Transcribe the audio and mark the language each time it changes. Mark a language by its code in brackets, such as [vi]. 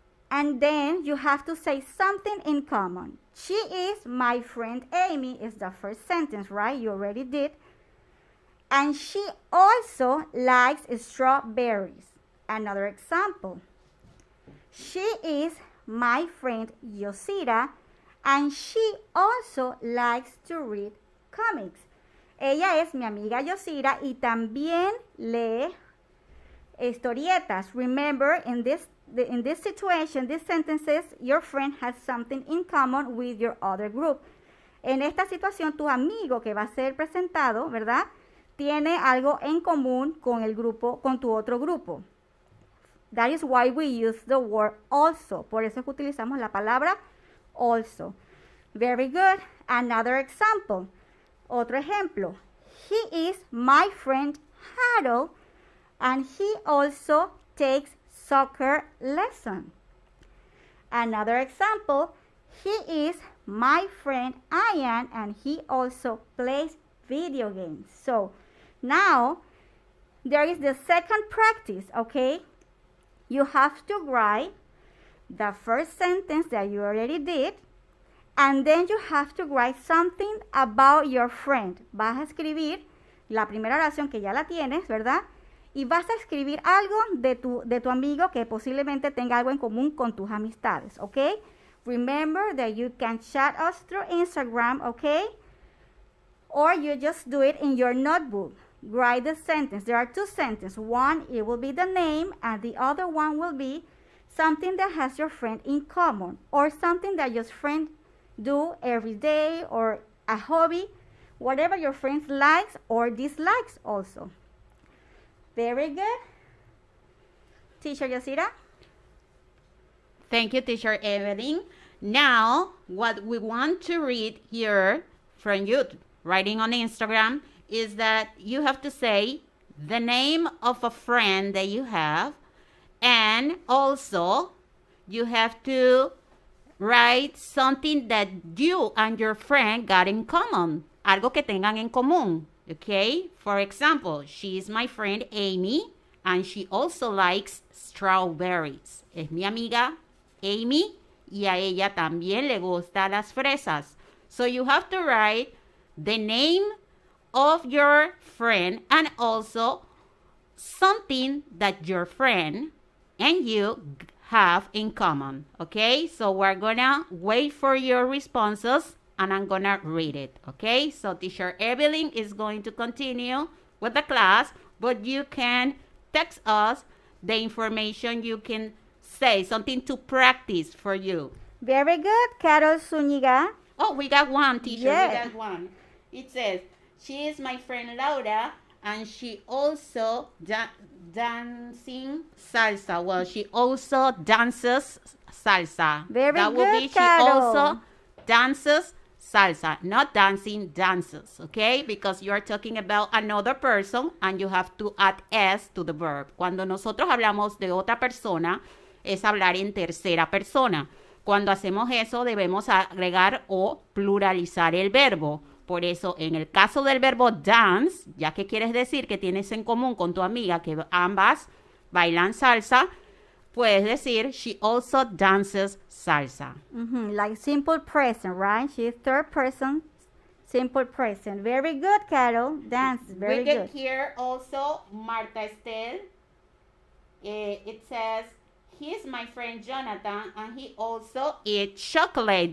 [en] And then you have to say something in common. She is my friend Amy is the first sentence, right? You already did. And she also likes strawberries. Another example. She is my friend Yosira, and she also likes to read comics. [es] Ella es mi amiga Yosira y también lee historietas. [en] Remember, in this situation, these sentences, your friend has something in common with your other group. [es] En esta situación, tu amigo que va a ser presentado, ¿verdad?, tiene algo en común con el grupo, con tu otro grupo. [en] That is why we use the word also. [es] Por eso es que utilizamos la palabra also. [en] Very good. Another example. [es] Otro ejemplo. [en] He is my friend Harold, and he also takes soccer lesson. Another example. He is my friend Ian, and he also plays video games. So, now, there is the second practice, okay? You have to write the first sentence that you already did, and then you have to write something about your friend. [es] Vas a escribir la primera oración que ya la tienes, ¿verdad? Y vas a escribir algo de tu amigo que posiblemente tenga algo en común con tus amistades, ¿ok? [en] Remember that you can chat us through Instagram, ¿ok? Or you just do it in your notebook. Write the sentence. There are two sentences. One, it will be the name, and the other one will be something that has your friend in common, or something that your friend do every day, or a hobby, whatever your friend likes or dislikes also. Very good. Teacher Yasira? Thank you, Teacher Evelyn. Now, what we want to read here from you writing on Instagram is that you have to say the name of a friend that you have, and also you have to write something that you and your friend got in common. [es] Algo que tengan en común. [en] Okay? For example, she is my friend Amy, and she also likes strawberries. [es] Es mi amiga Amy, y a ella también le gustan las fresas. [en] So you have to write the name of your friend and also something that your friend and you have in common. Okay? So we're gonna wait for your responses, and I'm gonna read it, okay? So Teacher Evelyn is going to continue with the class, but you can text us the information. You can say something to practice for you. Very good, Carol Zúñiga. Oh, we got one, teacher. Yeah. We got one. It says, she is my friend Laura, and she also dancing salsa. Well, she also dances salsa. Very that good, will be Carol. She also dances salsa, not dancing dances, okay? Because you are talking about another person and you have to add S to the verb. [es] Cuando nosotros hablamos de otra persona, es hablar en tercera persona. Cuando hacemos eso, debemos agregar o pluralizar el verbo. Por eso, en el caso del verbo dance, ya que quieres decir que tienes en común con tu amiga que ambas bailan salsa, puedes decir, [en] she also dances salsa. Like simple present, right? She is third person, simple present. Very good, Carol. Dance, very we good. get here also Marta Estel. It says, he is my friend Jonathan, and he also eats chocolate.